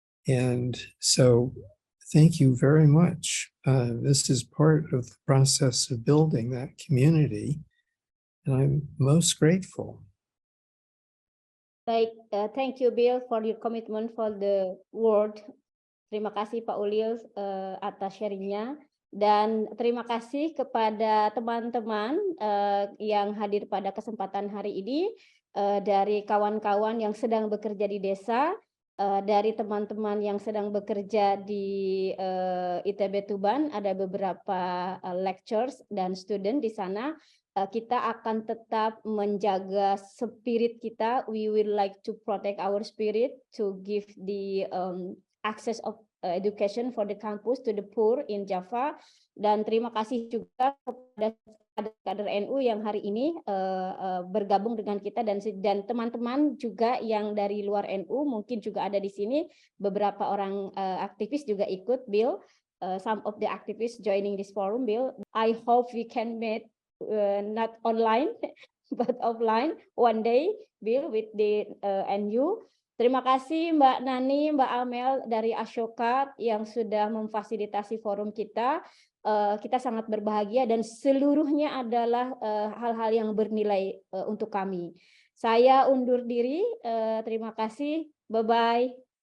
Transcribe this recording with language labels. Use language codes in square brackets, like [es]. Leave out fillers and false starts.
[en] And so thank you very much. This is part of the process of building that community, and I'm most grateful. Baik, thank you Bill for your commitment for the world. [id] Terima kasih Pak Ulil atas sharingnya, dan terima kasih kepada teman-teman yang hadir pada kesempatan hari ini, dari kawan-kawan yang sedang bekerja di desa, dari teman-teman yang sedang bekerja di ITB Tuban, ada beberapa lecturers dan student di sana. Kita akan tetap menjaga spirit kita. [en] We will like to protect our spirit to give the access of education for the campus to the poor in Java. [id] Dan terima kasih juga kepada kader NU yang hari ini bergabung dengan kita, dan teman-teman juga yang dari luar NU mungkin juga ada di sini. Beberapa orang aktivis juga ikut, Bill. [en] Some of the activists joining this forum, Bill. I hope we can meet not online but offline one day, Bill, with the NU. [id] Terima kasih Mbak Nani, Mbak Amel dari Ashoka yang sudah memfasilitasi forum kita. Kita sangat berbahagia dan seluruhnya adalah hal-hal yang bernilai untuk kami. Saya undur diri. Terima kasih. Bye-bye.